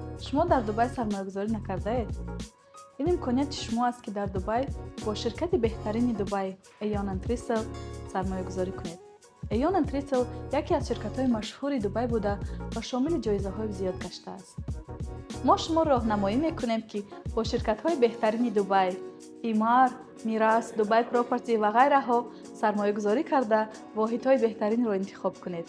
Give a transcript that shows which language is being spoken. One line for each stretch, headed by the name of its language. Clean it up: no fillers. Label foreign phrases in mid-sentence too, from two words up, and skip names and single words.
Tajik: шумо дар Дубай сармоягузорӣ накардаед? ин имконияти шумо аст, ки дар Дубай бо ширкати беҳтарини Дубай Aeon and Trestle сармоягузорӣ кунед. Aeon and Trestle яке аз ширкатҳои машҳури Дубай буда ва шомили ҷоизаҳои зиёд гаштааст. мо шуморо роҳнамоӣ мекунем, ки бо ширкатҳои беҳтарини Дубай, Emaar, Miras, Dubai Property ва ғайраҳо сармоягузорӣ карда воҳидҳои беҳтаринро интихоб кунед.